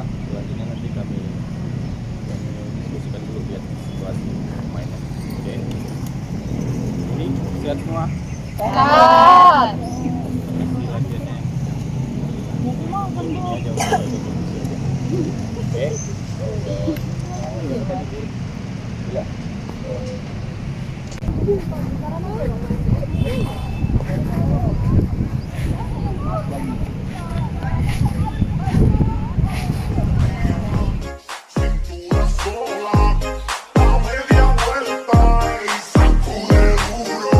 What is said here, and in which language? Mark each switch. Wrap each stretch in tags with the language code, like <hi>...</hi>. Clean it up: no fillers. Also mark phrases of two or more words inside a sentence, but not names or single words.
<id>Selanjutnya nanti kami diskusikan dulu biar situasi mainnya. Oke. Ini sehat semua? Sehat. Kondisi latihannya ini aja udah oke. Ya.</id> <es>Cintura sola, da media vuelta y sacude duro.</es>